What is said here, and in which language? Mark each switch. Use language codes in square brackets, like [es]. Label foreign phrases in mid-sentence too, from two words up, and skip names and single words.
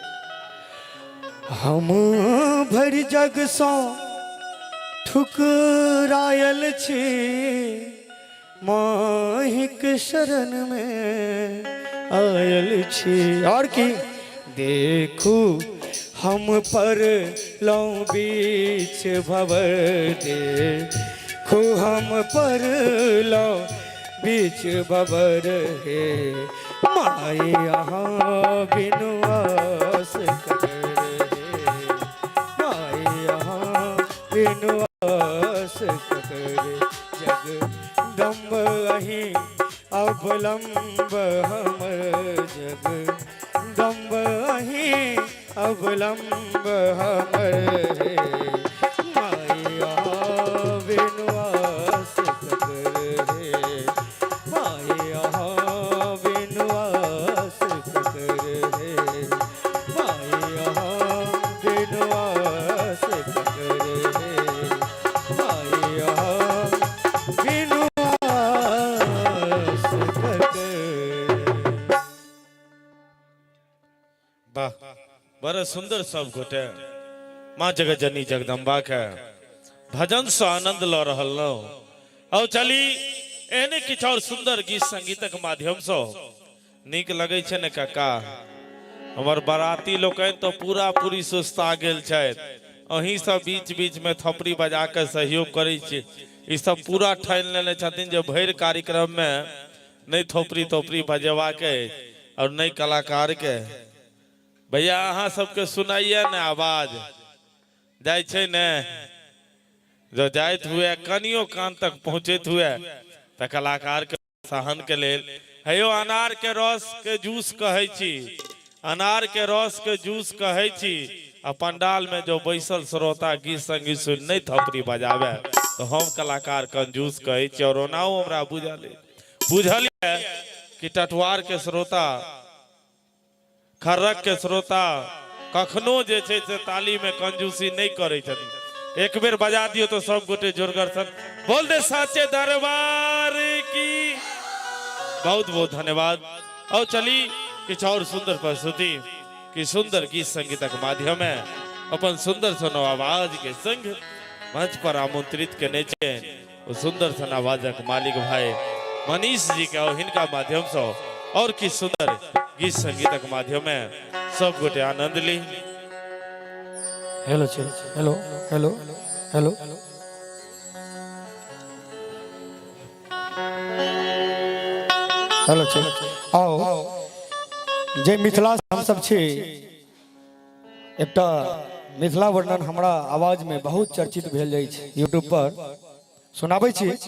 [mai] हम भरि जग सो ठुकरायल छी माहिक शरण में आयल छी। और की देखू हम पर लौ बीच भवर देखू हम पर लौ बीच भवर हे माई यहाँ बिनु आस कर हे माई यहाँ बिनु आस कर जगदम्ब अहि अवलंब हमर जगदम्ब अहि अवलंब हमर हे माई यहाँ बिनु आस कर हे माई यहाँ बिनु आस कर हे माई यहाँ बिनु आस कर हे माई यहाँ बिनु आस कर। वाह, बड़ा सुंदर सब गोटे माँ जगत जननी जगदम्बा के भजन से आनंद ल रहल नौ। और चली एहने किछ और सुंदर गीत संगीतक माध्यम से नीक लगे छे ने काका। हमर बाराती लोकनि तो पूरा पूरी सुस्ता गेल छथि, अहीं सब बीच बीच में थपड़ी बजा के सहयोग करे छी। ई सब पूरा ठानि लेने छथिन जे भरि कार्यक्रम में नहीं थोपड़ी थोपड़ी बजेवा के और नहीं कलाकार के। भैया अहाँ सबके सुनाइए ने आवाज जाय छे ने, जो जाइत हुए कनियो कान तक पहुंचत हुए तो कलाकार के सहन के लेल हेयो अनार के रस के जूस कहे छी, अनार के रस के जूस कहे छी। आ पंडाल में जो बैसल श्रोता गीत संगीत सुन नहीं थपड़ी बजावे तो हम कलाकार कंजूस कहे छी। और ओनाओ हमरा बुझल कि टटवार के श्रोता खर्रक के श्रोता कखनो जे छे से ताली में कंजूसी नहीं करे छथिन। एक बेर बजा दियो तो सब गोटे जोरगर सन बोल दे साचे दरबार की। बहुत बहुत धन्यवाद। और चली कुछ और सुंदर प्रस्तुति की सुंदर गीत संगीतक माध्यम है अपन सुंदर सन आवाज के संग मंच पर आमंत्रित करने छे वो सुंदर सन आवाजक मालिक भाई मनीष जी के और इनका माध्यम से और की सुंदर गीत संगीतक माध्यम में सब गोटे आनंद ली। हेलो चलो, हेलो हेलो हेलो। हेलो चलो, आओ जे मिथिला से हम सब छी, एकटा मिथिला वर्णन हमरा आवाज में बहुत चर्चित भेल जाइ छै यूट्यूब पर, सुनाबै छी।